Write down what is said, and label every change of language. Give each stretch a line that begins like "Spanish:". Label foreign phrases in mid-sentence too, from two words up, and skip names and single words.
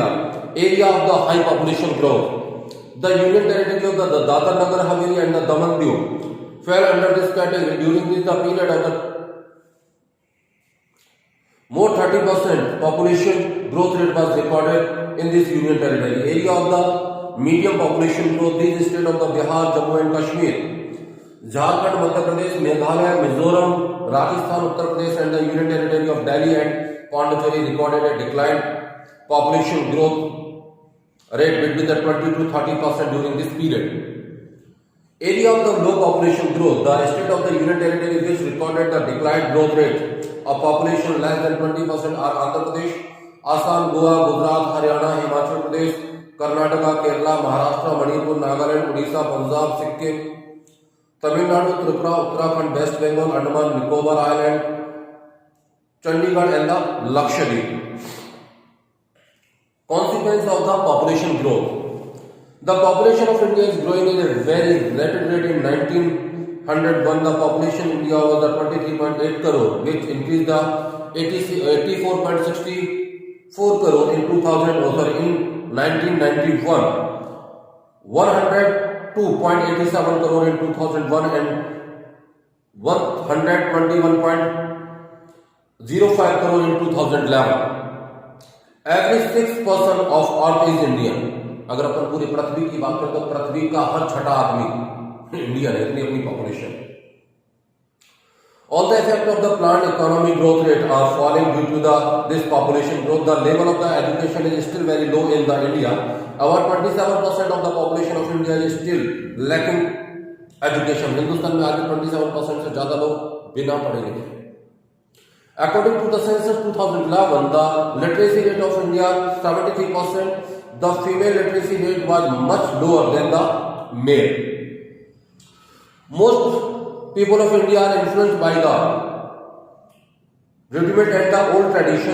English: Area of the high population growth. The union territory of the Dadar Nagar Haveli and the Daman Diu fell under this category. During this the period of the more 30% population growth rate was recorded in this union territory. Area of the medium population growth, these states of the Bihar, Jammu and Kashmir, Jharkhand, Madhya Pradesh, Meghalaya, Mizoram, Rajasthan, Uttar Pradesh and the union territory of Delhi and Pondicherry recorded a decline population growth rate between the 20 to 30% during this period. Area of the low population growth, the state of the union territory which recorded the declined growth rate of population less than 20% are Andhra Pradesh, Assam, Goa, Gujarat, Haryana, Himachal Pradesh, Karnataka, Kerala, Maharashtra, Manipur, Nagaland, Odisha, Punjab, Sikkim, Tamil Nadu, Tripura, Uttarakhand, West Bengal, Andaman, Nicobar Island, Chandigarh and the Lakshadweep. Consequence of the population growth. The population of India is growing at a very rapid rate. In 1901, the population in India was 23.8 crore, which increased the 84.64 crore in 2000. In 1991, 102.87 crore in 2001 and 121.05 crore in 2011. Every 6% of Earth is Indian.
Hindi: अगर अपन पूरी पृथ्वी की बात करें तो पृथ्वी का हर छठा आदमी इंडियन है, इतनी अपनी पॉपुलेशन.
English: All the effect of the plant economy growth rate are falling due to this population growth. The level of the education is still very low in the India. About 27% of the population of India is still lacking education.
Hindi: हिंदुस्तान में आज 27% से ज्यादा लोग बिना पढ़े लिखे.
English: According to the census 2011, the literacy rate of India 73%. The female literacy rate was much lower than the male. Most people of India are influenced by the rudiment and the old tradition.